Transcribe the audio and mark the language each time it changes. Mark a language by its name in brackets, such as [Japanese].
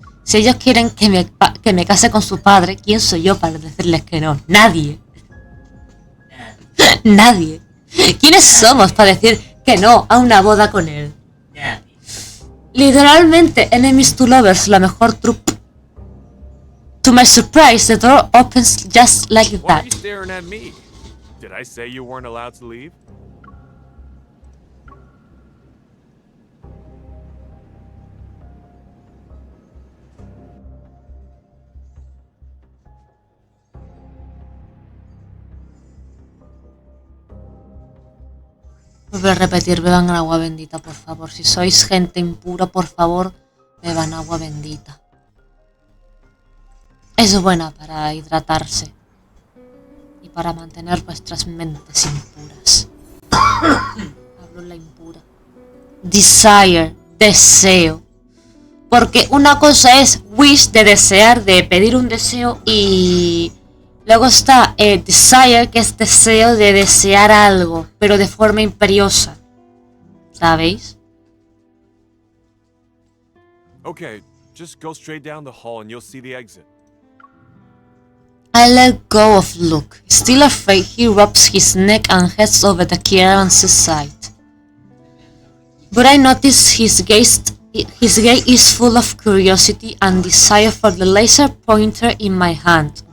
[Spanish] Si ellos quieren que me case con su padre, ¿quién soy yo para decirles que no? Nadie. Nadie. ¿Quiénes somos para decir que no a una boda con él? Literalmente, [English] enemies to lovers, [Spanish] la mejor trupe. [English] To my surprise, the door opens just like Why are that. you staring at me? Did I say you weren't allowed to leave? [Spanish] Vuelvo a repetir, beban agua bendita, por favor. Si sois gente impura, por favor, beban agua bendita. Es buena para hidratarse y para mantener vuestras mentes impuras. Hablo la impura. Desire, deseo. Porque una cosa es wish, de desear, de pedir un deseo, y luego está desire, que es deseo de desear algo, pero de forma imperiosa. ¿Sabéis? [English] Okay, just go straight down the hall and you'll see the exit. I let go of Luke. Still afraid, he rubs his neck and heads over the caravan's side. But I notice his gaze is full of curiosity and desire for the laser pointer in my hand.